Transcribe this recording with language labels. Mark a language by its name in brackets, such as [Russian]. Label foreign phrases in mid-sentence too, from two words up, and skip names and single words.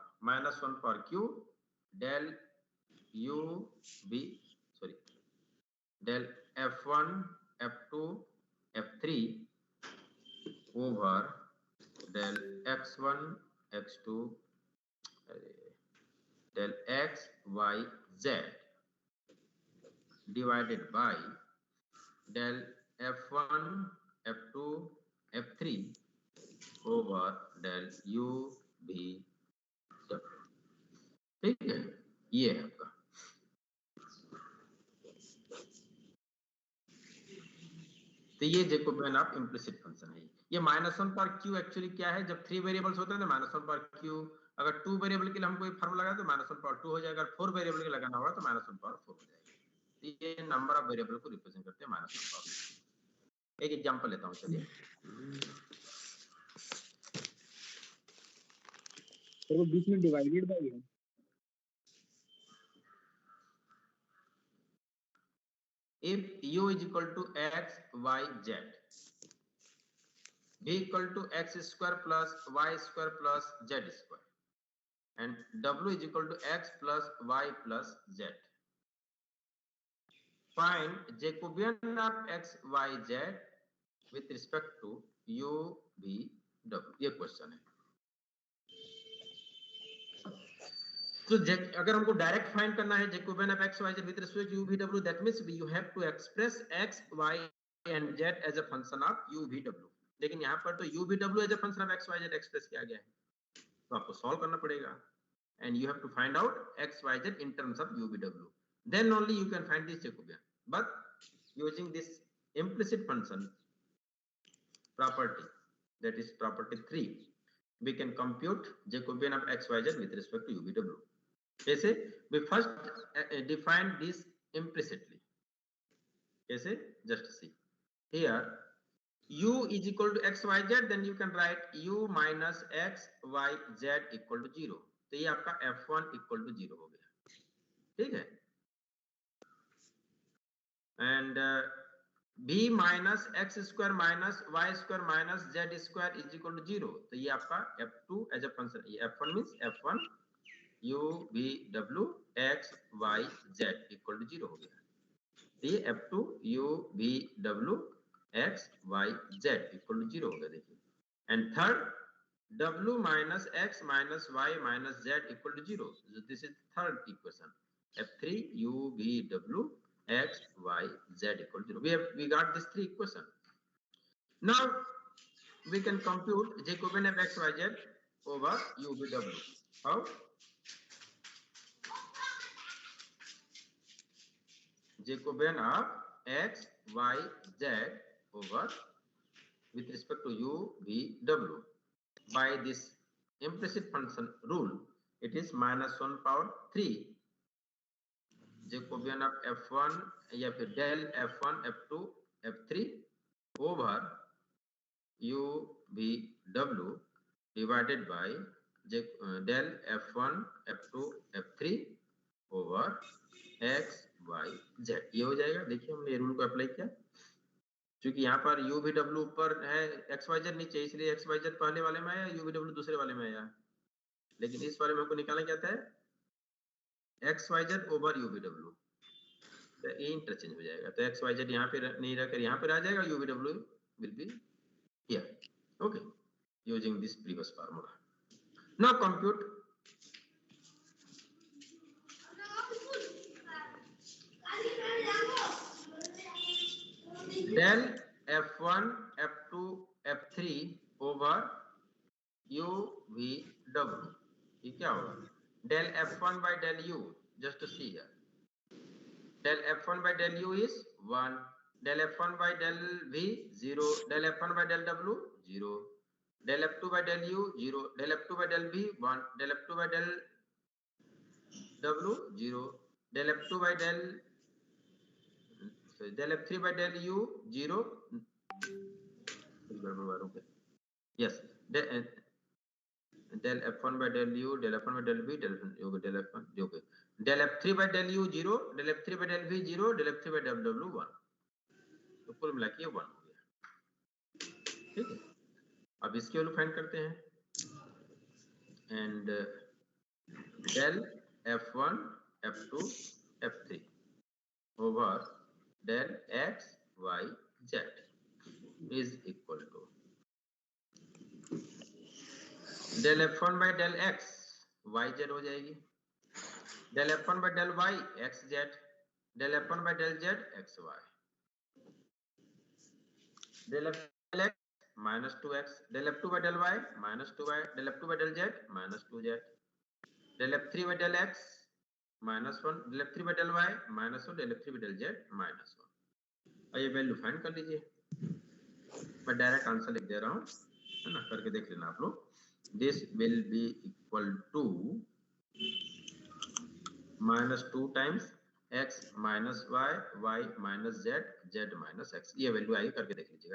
[English] -1 for q del u v, sorry, del f1, f2, f3 over del x1, x2, del x, y, z divided by del f1, f2, f3 over del u v w. [Hindi] ठीक है, ये है आपका। तो ये [English] Jacobian of implicit function [Hindi] है। ये -1 पर q एक्चुअली क्या है, जब 3 वेरिएबल्स होते हैं तो -1 पर q, अगर 2 वेरिएबल के लिए हम कोई फार्मूला लगाए तो -1 पर 2 हो जाएगा, अगर 4 वेरिएबल के लगाना होगा तो -1 पर 4 हो जाएगा। तो ये [English] number of variable [Hindi] को रिप्रेजेंट करते हैं -1 पर। एक एग्जांपल लेता हूं, चलिए। तो वो बीच में [English] divided by [Hindi] है। [English] If u is equal to x, y, z, v equal to x square plus y square plus z square, and w is equal to x plus y plus z. Find Jacobian of x, y, z with respect to u, v, w. [Hindi] ये क्वेश्चन है। तो अगर हमको [English] direct find [Hindi] करना है [English] Jacobian of x, y, z with respect to u, v, w, that means you have to express x, y and z as a function of u, v, w. [Hindi] लेकिन यहाँ पर तो [English] u, v, w as a function of x, y, z [Hindi] एक्सप्रेस किया गया है, तो आपको सॉल्व करना पड़ेगा [English] and you have to find out x, y, z in terms of u, v, w. Then only you can find this Jacobian. But using this implicit function property, that is property 3, we can compute Jacobian of x, y, z with respect to u, v, w. [Hindi] कैसे? [English] We first define this implicitly. कैसे? Just see here, u is equal to x, y, z, then you can write u minus x, y, z equal to 0. [Hindi] तो ये आपका f1 [English] equal to 0 [Hindi] हो गया, ठीक है। [English] And b minus x square minus y square minus z square is equal to 0. [Hindi] तो ये आपका f2 [English] as a function, [Hindi] ये f1 means f1 u v w x y z [English] equal to 0 [Hindi] हो गया। ये f2 u v w x y z [English] equal to 0 [Hindi] हो गया, देखिए। [English] and third w minus x minus y minus z equal to 0. So this is third equation. f3 u v w x y z equal to 0. We got this three equation. Now we can compute Jacobian of x, y, z over u v w. How? Jacobian of x, y, z over with respect to u v w. By this implicit function rule, it is -1 power 3 Jacobian of f1 [Hindi] या फिर [English] del f1 f2 f3 over u v w divided by del f1 f2 f3 over x y z। [Hindi] ये हो जाएगा। देखिए हमने ये रूल को अप्लाई किया, क्योंकि यहाँ पर u v w ऊपर है, x y z नीचे, इसलिए x y z पहले वाले में आया, u v w दूसरे वाले में आया। लेकिन इस वाले में हमको निकालना क्या था, x y z ओवर u v w, तो ये इंटरचेंज हो जाएगा। तो x y z यहाँ पे नहीं रहकर यहाँ पर आ जाएगा, [English] u v w will be here. Okay, using this previous formula. Now compute del f1 f2 f3 over u v w। [Hindi] ये क्या होगा, [English] del f1 by del u, just to see here, del f1 by del u is 1, del f1 by del v 0, del f1 by del w 0, del f2 by del u 0, del f2 by del v 1, del f2 by del w 0, del f2 by del f3 by del u 0. Yes, del f1 by del u, del f1 by del v, del f1 okay, del f3 by del u 0, del f3 by del v 0, del f3 by del w 1. [Hindi] तो कुल मिला के 1 हो गया। ठीक है, अब इसकी [English] value find [Hindi] करते हैं। [English] एंड del f1 f2 f3 over del x y z is equal to del f1 by del x y z [Hindi] हो जाएगी, [English] del f1 by del y x z, del f1 by del z x y, del f1 x minus 2x, del f2 by del y minus 2y, del f2 by del z minus 2z, del f3 by del x minus 1, del f3 by del y minus 1, del f3 by del z minus 1। [Hindi] अब ये [English] value find [Hindi] कर लीजिए, मैं [English] direct answer [Hindi] लिख दे रहा हूँ, है ना, करके देख लेना आप लोग। [English] this will be equal to -2 times x minus y, y minus z, z minus x, [Hindi] ये वैल्यू आएगी, करके देख लीजिएगा।